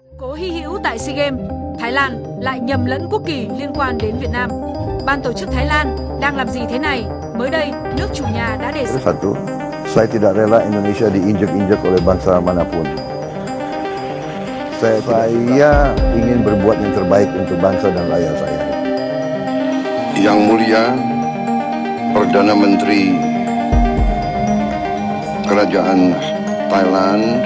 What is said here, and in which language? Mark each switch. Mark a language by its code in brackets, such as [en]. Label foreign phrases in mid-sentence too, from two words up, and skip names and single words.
[vi] Cố hy hữu tại SEA Games, Thái Lan lại nhầm lẫn quốc kỳ liên quan đến Việt Nam. Ban tổ chức Thái Lan đang làm gì thế này? Mới đây, nước chủ nhà đã đề xuất. [id] Satu, saya tidak rela Indonesia diinjak-injak oleh bangsa manapun. Saya ingin berbuat yang terbaik untuk bangsa dan rakyat saya. Yang Mulia Perdana Menteri Kerajaan Thailand.